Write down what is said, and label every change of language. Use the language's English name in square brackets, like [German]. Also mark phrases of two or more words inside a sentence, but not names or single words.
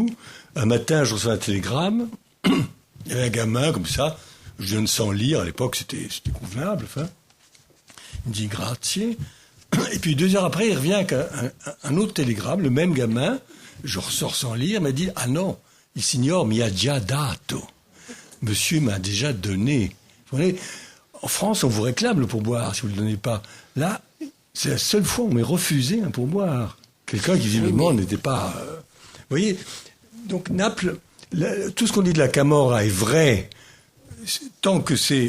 [French] Un matin, je reçois un télégramme. Il y avait un gamin comme ça, jeune sans lire. À l'époque, c'était convenable. Enfin. Il me dit grazie. Et puis 2 heures après, il revient avec un autre télégramme, le même gamin. Je ressors sans lire. Il m'a dit, [Italian] ah non, il signore mi ha già dato. [French] Monsieur m'a déjà donné. Vous voyez, en France, on vous réclame le pourboire si vous ne le donnez pas. Là, c'est la seule fois où on m'ait refusé un pourboire. Quelqu'un qui visiblement n'était pas... Vous voyez, donc Naples, tout ce qu'on dit de la camorra est vrai, tant que c'est...